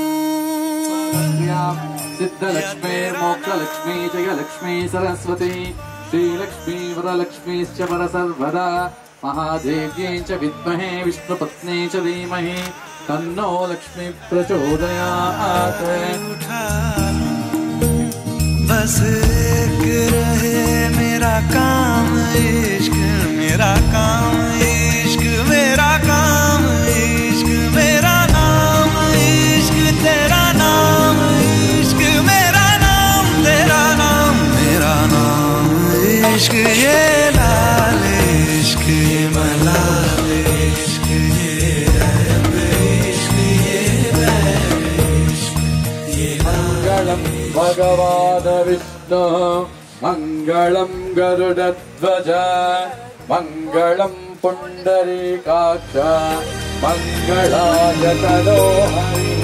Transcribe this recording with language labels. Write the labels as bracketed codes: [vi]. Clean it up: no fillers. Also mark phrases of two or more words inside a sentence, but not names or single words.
[sa] सिद्धलक्ष्मी मोक्षलक्ष्मी जयलक्ष्मी सरस्वती श्रीलक्ष्मी वरलक्ष्मीश्च वरसर्वदा महादेव्यै च विद्महे विष्णुपत्न्यै च धीमहि तन्नो लक्ष्मी प्रचोदयात्। [hi] बस एक रहे मेरा काम इश्क, मेरा काम इश्क, मेरा काम इश्क, मेरा नाम इश्क, तेरा नाम इश्क, मेरा नाम, तेरा नाम, मेरा नाम इश्क। ये लाल इश्क, ये मलाल इश्क, ये ऐब इश्क, ये बैर इश्क, ये [sa] मंगलम भगवान् विष्णु मंगलम गरुडध्वज मंगलम पुंडरीकाक्ष मंगलाय तनोहरि।